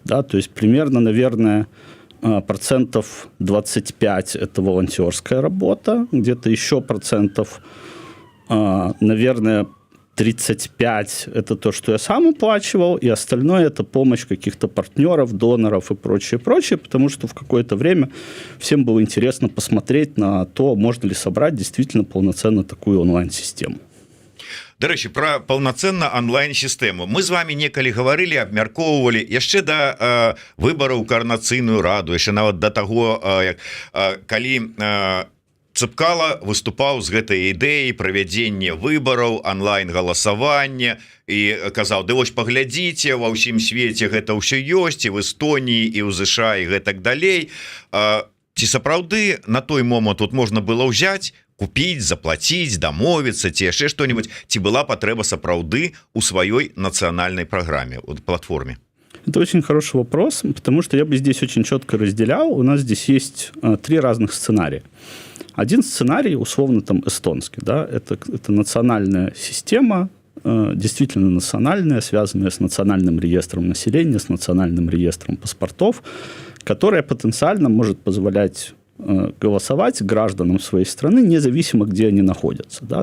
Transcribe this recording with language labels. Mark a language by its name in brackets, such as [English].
[Russian] Да, то есть примерно, наверное, 25% это волонтерская работа, где-то еще процентов, наверное, 35% это то, что я сам уплачивал, и остальное это помощь каких-то партнеров, доноров и прочее, потому что в какое-то время всем было интересно посмотреть на то, можно ли собрать действительно полноценно такую онлайн-систему. [Belarusian] Дарэчы, про полноценно онлайн-сістэму мы з вами некалі гаварылі, абмяркоўвалі яшчэ да выбараў Коардынацыйную раду, яшчэ нават да таго, калі Цыпкала выступаў з гэтай ідэяй правядзення выбараў, онлайн-галасавання і казаў: ды вось паглядзіце, ва ўсім свеце гэта ўсё ёсць, і в Эстоніі, і ў ЗША, і гэтак далей. Ці сапраўды на той момант тут можна было ўзяць, купіць, заплаціць, дамовіцца ці яшчэ што-нибудь, ці была патрэба сапраўды у сваёй нацыянальнай праграме, платформе? [Russian] Это очень хороший вопрос, потому что я бы здесь очень четко разделял. У нас здесь есть 3 разных сценария. Один сценарий, условно, там, эстонский, да, это национальная система, действительно национальная, связанная с национальным реестром населения, с национальным реестром паспортов, которая потенциально может позволять голосовать гражданам своей страны, независимо, где они находятся. Да?